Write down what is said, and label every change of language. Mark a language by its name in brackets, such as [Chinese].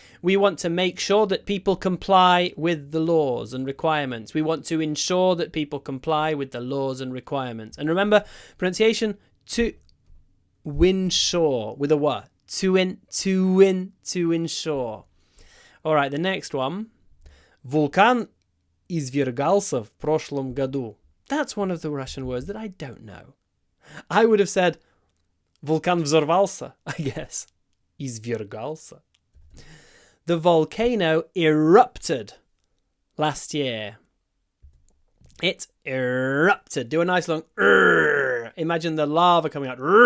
[English] We want to make sure that people comply with the laws and requirements. We want to ensure that people comply with the laws and requirements. And remember, pronunciation, to winsure with a w. To ensure. All right, the next one. [Russian] Вулкан извергался в прошлом году. [English] That's one of the Russian words that I don't know. I would have said [Russian] вулкан взорвался, [English] I guess. [Russian] Извергался. [English] The volcano erupted last year. It erupted. Do a nice long imagine the lava coming out.